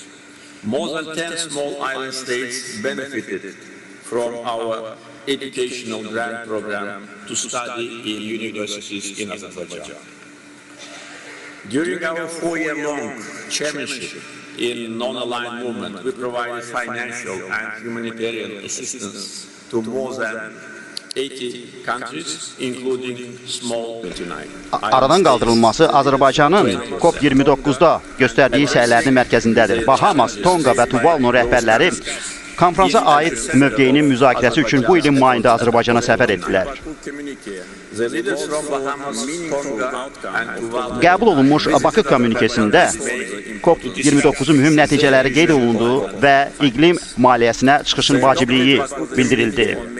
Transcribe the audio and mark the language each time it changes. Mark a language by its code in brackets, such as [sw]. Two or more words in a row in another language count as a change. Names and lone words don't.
[en] More than 10 small island states benefited from our educational grant program to study in universities in Azerbaijan. During our 4-year-long chairmanship in non-aligned movement, we provided financial and humanitarian assistance to more than 80 countries, including small 29. [az] Aradan qaldırılması Azərbaycanın COP29-da göstərdiyi səylərinin mərkəzindədir. Bahamas, Tonga və Tuvalu rəhbərləri konferansa aid mövqeyinin müzakirəsi üçün bu ilin mayında Azərbaycana səfər etdilər. Qəbul olunmuş Bakı kommunikesində COP29-un mühüm nəticələri qeyd olundu və iqlim maliyyəsinə çıxışın vacibliyi bildirildi.